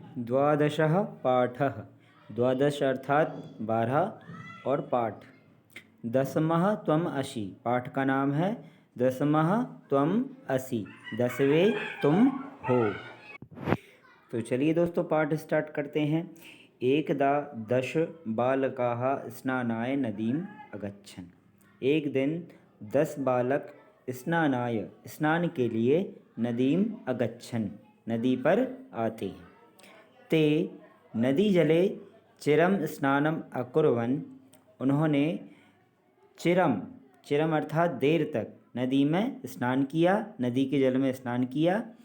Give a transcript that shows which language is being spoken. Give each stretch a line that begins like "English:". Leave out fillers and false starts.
Hindi: द्वादशः पाठः, द्वादश अर्थात 12 और पाठ।
Sanskrit: दसमः त्वम् असि,
Hindi: पाठ का नाम है दसमः त्वम् असि, 10वें तुम हो। तो चलिए दोस्तों पाठ स्टार्ट करते हैं।
Sanskrit: एकदा 10 बालकाः स्नानाय नदीम अगच्छन्।
Hindi: एक दिन 10 बालक स्नानाय, स्नान के लिए,
Sanskrit: नदीम अगच्छन्,
Hindi: नदी पर आते हैं।
Sanskrit: ते नदी जले चिरम स्नानम अकुर्वन्,
Hindi: उन्होंने चिरम, चिरम अर्थात देर तक, नदी में स्नान किया, नदी के जल में स्नान किया।